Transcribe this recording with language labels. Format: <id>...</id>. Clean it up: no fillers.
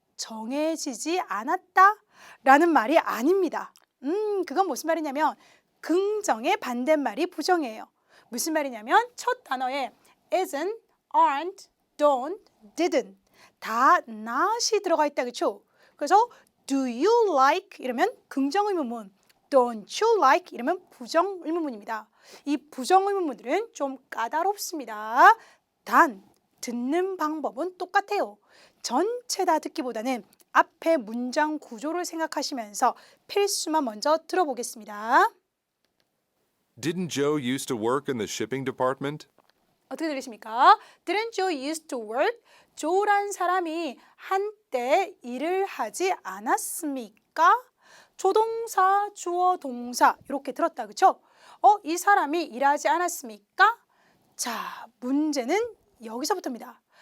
<ko>정해지지 않았다 라는 말이 아닙니다. 그건 무슨 말이냐면 긍정의 반대말이 부정이에요. 무슨 말이냐면 첫 단어에 isn't, aren't, don't, didn't 다 not이 들어가 있다, 그렇죠?</ko> <en>그래서 do you like</en> <ko>이러면 긍정의문문,</ko> <en>don't you like</en> <ko>이러면 부정의문문입니다. 이 부정의문문들은 좀 까다롭습니다. 단 듣는 방법은 똑같아요. 전체 다 듣기보다는 앞에 문장 구조를 생각하시면서 필수만 먼저 들어보겠습니다.</ko> <en>Didn't Joe used to work in the shipping department?</en> <ko>어떻게 들리십니까?</ko> <en>Didn't Joe used to work?</en> <ko>조란 사람이 한때 일을 하지 않았습니까? 조동사, 주어, 동사 이렇게 들었다, 그렇죠? 이 사람이 일하지 않았습니까? 자, 문제는 여기서부터입니다.</ko>